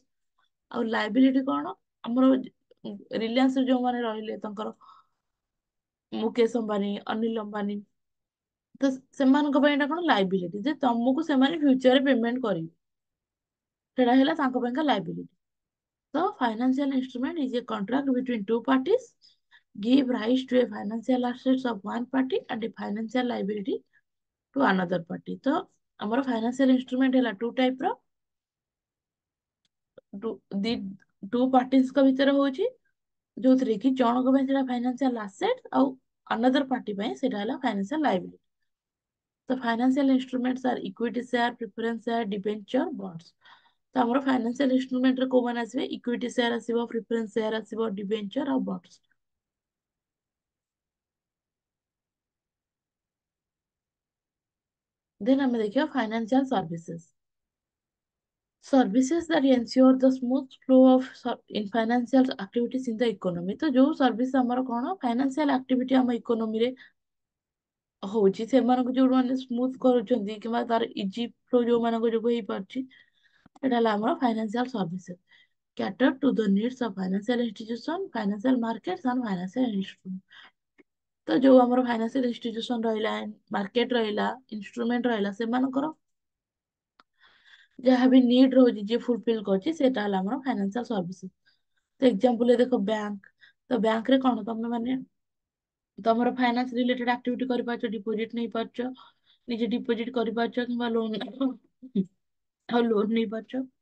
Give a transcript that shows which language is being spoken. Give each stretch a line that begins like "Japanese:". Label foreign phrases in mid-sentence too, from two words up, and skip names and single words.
Odia: ଆଉ ଲାଇବିଲିଟି କଣ, ଆମର ରିଲାଏନ୍ସ ଯୋଉମାନେ ରହିଲେ, ତାଙ୍କର ମୁକେଶ ଅମ୍ବାନୀ, ଅନିଲ ଅମ୍ବାନୀ, ତ ସେମାନଙ୍କ ପାଇଁ ଏଇଟା କଣ ଲାଇବିଲିଟି, ଯେ ତମକୁ ସେମାନେ ଫ୍ୟୁଚରରେ ପେମେଣ୍ଟ କରିବେ, ସେଟା ହେଲା ତାଙ୍କ ପାଇଁକା ଲାଇବିଲିଟି।
English: ତ financial instrument is a contract between two parties, give rise to a financial assets of one party and a financial liability to another party.
Odia: ତ ଆମର
English: financial instrument
Odia: ହେଲା
English: two type
Odia: ର,
English: the two partyଙ୍କ
Odia: ଭିତରେ ହଉଛି, ଯୋଉଥିରେ କି ଜଣଙ୍କ ପାଇଁ ସେଟା
English: financial asset,
Odia: ଆଉ
English: other party
Odia: ପାଇଁ ସେଟା ହେଲା
English: financial liability. ତ financial instruments are equity share, preference share, debenture, bonds.
Odia: ତ ଆମର
English: financial instrumentରେ
Odia: କୋଉମାନେ ଆସିବେ,
English: equity share
Odia: ଆସିବ,
English: preference share
Odia: ଆସିବ, ଡିବେଞ୍ଚର ଆଉ ବଣ୍ଡସ୍। ଦେନ୍ ଆମେ ଦେଖିବା
English: financial services. Services that ensure the smooth flow of in financial activities in the economy।
Odia: ତ ଯୋଉ ସର୍ଭିସ ଆମର କଣ
English: financial activity
Odia: ଆମ ଇକୋନୋମିରେ ହଉଛି, ସେମାନଙ୍କୁ ଯୋଉମାନେ ସ୍ମୁଥ କରୁଛନ୍ତି, କିମ୍ବା ତାର
English: easy flow
Odia: ଯୋଉମାନଙ୍କ ଯୋଗୁଁ ହେଇପାରୁଛି, ଏଟା ହେଲା ଆମର
English: financial services. Cater to the needs of financial institution, financial markets and financial instruments।
Odia: ତ ଯୋଉ ଆମର
English: financial institution
Odia: ରହିଲା, ମାର୍କେଟ ରହିଲା, ଇନଷ୍ଟ୍ରୁମେଣ୍ଟ ରହିଲା, ସେମାନଙ୍କର ଯାହା ବି ନିଡ୍ ରହୁଛି, ଯିଏ ଫୁଲଫିଲ୍ କରୁଛି, ସେଟା ହେଲା ଆମର
English: financial services.
Odia: ତ ଏକ୍ସାମ୍ପଲ ଦେଖ, ବ୍ୟାଙ୍କ। ତ ବ୍ୟାଙ୍କରେ କଣ, ତମେ ମାନେ ତମର
English: finance related activity
Odia: କରିପାରୁଛ, ଡିପୋଜିଟ ନେଇପାରୁଛ, ନିଜେ ଡିପୋଜିଟ କରିପାରୁଛ, କିମ୍ବା ଲୋନ ଆଉ ଲୋନ ନେଇପାରୁଛ।